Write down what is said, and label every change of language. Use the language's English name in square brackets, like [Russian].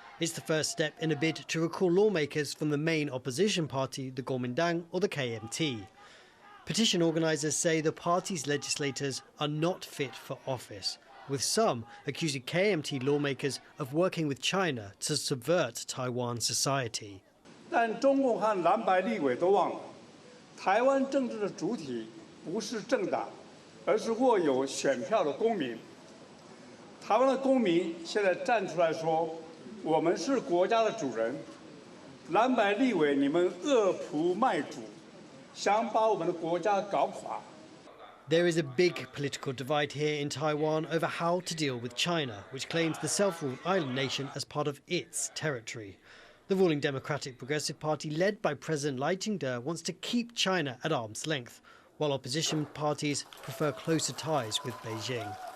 [English] It's the first step in a bid to recall lawmakers from the main opposition party, the Kuomintang or the KMT. Petition organisers say the party's legislators are not fit for office, with some accusing KMT lawmakers of working with China to subvert Taiwan society. [Chinese] 但中共和蓝白立委都忘了，台湾政治的主体不是政党，而是握有选票的公民。台湾的公民现在站出来说，我们是国家的主人。蓝白立委，你们恶仆卖主，想把我们的国家搞垮。 [English] There is a big political divide here in Taiwan over how to deal with China, which claims the self-ruled island nation as part of its territory. The ruling Democratic Progressive Party, led by President Lai Ching-te, wants to keep China at arm's length, while opposition parties prefer closer ties with Beijing.